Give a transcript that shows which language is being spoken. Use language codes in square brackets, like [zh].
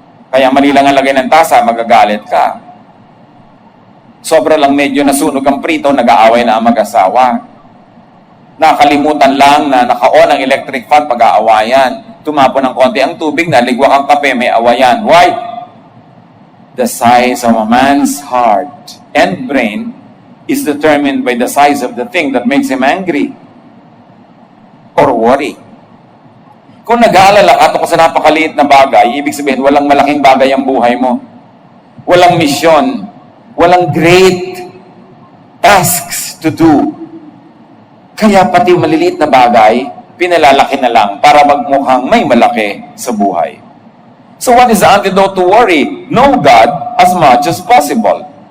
[tl] Kaya mali lang ang lagay ng tasa, magagalit ka. Sobra lang medyo nasunog ang prito, nag-aaway na ang mag-asawa. Nakalimutan lang na naka-on ang electric fan, pag-aawayan. Tumapon ng konti ang tubig, naligwak ang kape, may awayan. [en] Why? The size of a man's heart and brain is determined by the size of the thing that makes him angry or worry. [tl] Kung nag-aalala ka tungkol sa napakaliit na bagay, ibig sabihin, walang malaking bagay ang buhay mo. Walang misyon. Walang [en] great tasks to do. [tl] Kaya pati maliliit na bagay, pinalalaki na lang para magmukhang may malaki sa buhay. [en] So what is the antidote to worry? Know God as much as possible.